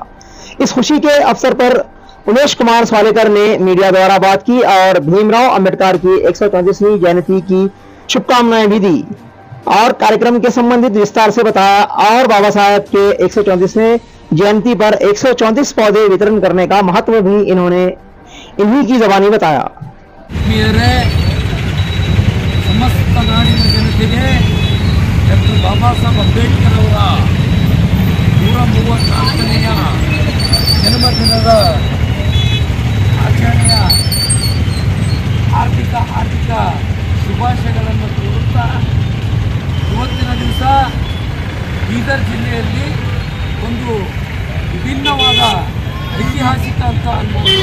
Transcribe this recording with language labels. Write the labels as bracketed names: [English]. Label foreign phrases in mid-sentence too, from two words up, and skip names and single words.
[Hindi] इस खुशी के अवसर पर उमेश कुमार स्वालेकर ने मीडिया द्वारा बात की और भीमराव अंबेडकर की 134वीं जयंती की शुभकामनाएं भी दी और कार्यक्रम के संबंधित विस्तार से बताया और बाबा साहेब के 134वें जयंती पर 134 पौधे वितरण करने का महत्व भी इन्होंने इन्हीं की जबानी बताया। [Kannada] ಸಮಸ್ತ ನಾಡಿನ ಜನತೆಗೆ ಡಾಕ್ಟರ್ ಬಾಬಾ ಸಾಹೇಬ್ ಅಂಬೇಡ್ಕರ್ ಅವರ 134ನೇ ಜನ್ಮದಿನದ ಆಚರಣೆಯ ಹಾರ್ದಿಕ ಶುಭಾಶಯಗಳನ್ನು ಕೋರುತ್ತಾ ಇವತ್ತಿನ ದಿವಸ ಬೀದರ್ ಜಿಲ್ಲೆಯಲ್ಲಿ ಒಂದು ವಿಭಿನ್ನವಾದ ಐತಿಹಾಸಿಕ ಅಂತ ಅನ್ಬೋದು.